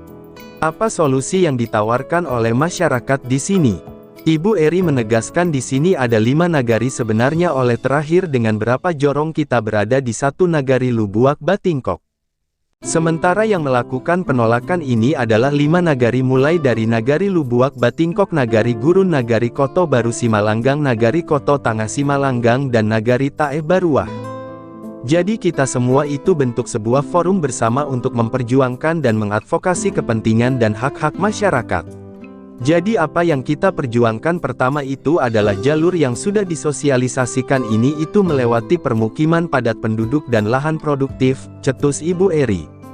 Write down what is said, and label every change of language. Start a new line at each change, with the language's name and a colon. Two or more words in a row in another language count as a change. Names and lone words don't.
Indonesian: Apa solusi yang ditawarkan oleh masyarakat di sini? Ibu Eri menegaskan di sini ada 5 nagari sebenarnya, oleh terakhir dengan berapa jorong kita berada di 1 nagari Lubuak Batingkok. Sementara yang melakukan penolakan ini adalah 5 nagari, mulai dari Nagari Lubuak Batingkok, Nagari Gurun, Nagari Koto Baru Simalanggang, Nagari Koto Tangah Simalanggang, dan Nagari Taeh Baruah. Jadi kita semua itu bentuk sebuah forum bersama untuk memperjuangkan dan mengadvokasi kepentingan dan hak-hak masyarakat. Jadi apa yang kita perjuangkan pertama itu adalah jalur yang sudah disosialisasikan ini itu melewati permukiman padat penduduk dan lahan produktif, cetus Ibu Eri.